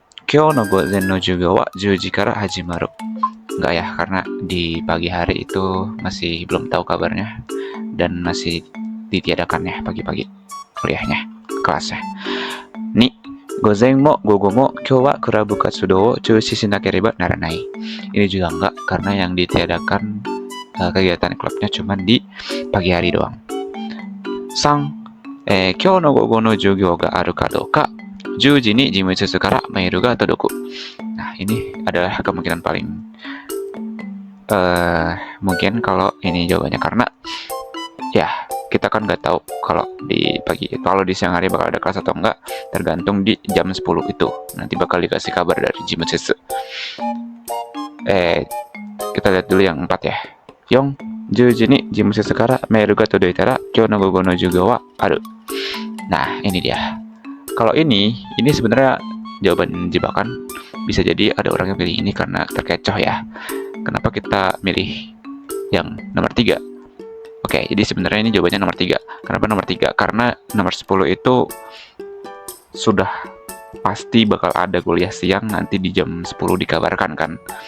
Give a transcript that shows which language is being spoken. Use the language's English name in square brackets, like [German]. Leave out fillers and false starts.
[Japanese] 今日の午前の授業は10時から始まる. [Indonesian] Enggak ya, karena di pagi hari itu masih belum tahu kabarnya dan masih ditiadakan ya pagi-pagi kuliahnya, kelasnya. 2. [Japanese] 午前も午後も今日はクラブ活動を中止しなければならない. [Indonesian] Ini juga enggak, karena yang ditiadakan kegiatan klubnya cuma di pagi hari doang. 3. [Japanese] 今日の午後の授業があるかどうか10時に事務室からメールが届く. [Indonesian] Nah, ini adalah kemungkinan paling mungkin kalau ini jawabannya karena ya kita kan nggak tahu kalau di pagi, kalau di siang hari bakal ada kelas atau enggak, tergantung di jam 10 itu. Nanti bakal dikasih kabar dari Jimutsu. Kita lihat dulu yang 4 ya. 4. [Japanese] 10時に事務室からメールが届いたら今日の午後の授業はある. [Indonesian] Nah, ini dia. Kalau ini sebenarnya jawaban jebakan. Bisa jadi ada orang yang pilih ini karena terkecoh ya. Kenapa kita milih yang nomor 3? Oke, jadi sebenarnya ini jawabannya nomor 3. Kenapa nomor 3? Karena nomor 10 itu sudah pasti bakal ada kuliah siang nanti di jam 10 dikabarkan kan.